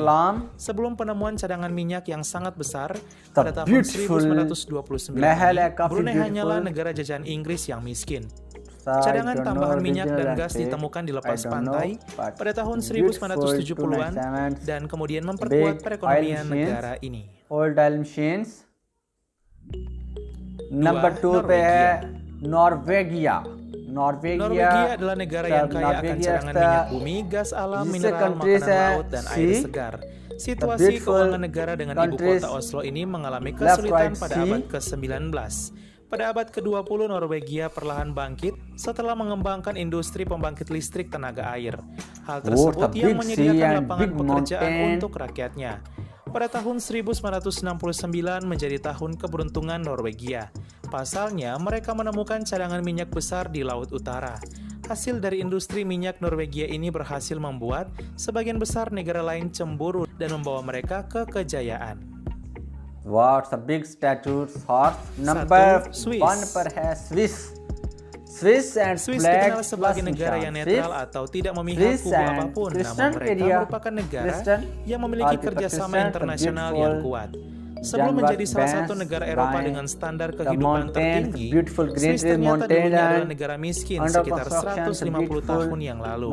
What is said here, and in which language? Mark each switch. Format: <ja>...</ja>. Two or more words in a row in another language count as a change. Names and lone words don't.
<id>Sebelum penemuan cadangan minyak yang sangat besar pada tahun 1929, Brunei hanyalah negara jajahan Inggris yang miskin. Cadangan tambahan minyak dan gas ditemukan di lepas pantai pada tahun 1970-an dan kemudian memperkuat perekonomian negara ini.</id> <hi>Number 2 पे है Norwegia.</hi> <id>Norwegia adalah negara yang kaya akan cadangan minyak bumi, gas alam, mineral, makanan laut, dan air segar. Situasi keuangan negara dengan ibu kota Oslo ini mengalami kesulitan pada abad ke-19. Pada abad ke-20, Norwegia perlahan bangkit setelah mengembangkan industri pembangkit listrik tenaga air. Hal tersebut yang menyediakan lapangan pekerjaan untuk rakyatnya. Pada tahun 1969 menjadi tahun keberuntungan Norwegia. Pasalnya, mereka menemukan cadangan minyak besar di Laut Utara. Hasil dari industri minyak Norwegia ini berhasil membuat sebagian besar negara lain cemburu dan membawa mereka ke kejayaan.</id> <en>What's a big statue horse?</en> <hi>Number 1 पर है Swiss. Swiss</hi> <id>dikenal sebagai negara yang netral atau tidak memihak kubu apapun, namun mereka merupakan negara yang memiliki kerjasama internasional yang kuat. Sebelum menjadi salah satu negara Eropa dengan standar kehidupan tertinggi, Swiss ternyata dulunya adalah negara miskin sekitar 150 tahun yang lalu.</id>